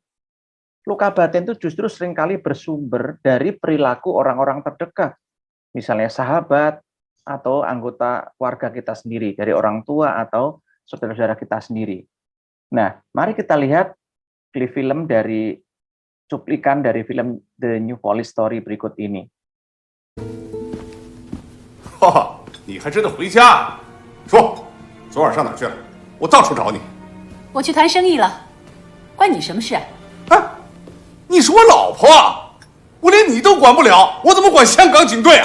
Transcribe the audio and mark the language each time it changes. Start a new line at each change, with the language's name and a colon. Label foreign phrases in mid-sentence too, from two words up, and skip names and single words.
Indonesian: Luka batin itu justru seringkali bersumber dari perilaku orang-orang terdekat. Misalnya sahabat atau anggota keluarga kita sendiri, dari orang tua atau saudara-saudara kita sendiri. Nah, mari kita lihat film dari cuplikan dari film The New Police Story berikut ini.
Chinese: 哈哈，你还真的回家？说，昨晚上哪去了？我到处找你。我去谈生意了，关你什么事啊？哎，你是我老婆，我连你都管不了，我怎么管香港警队啊？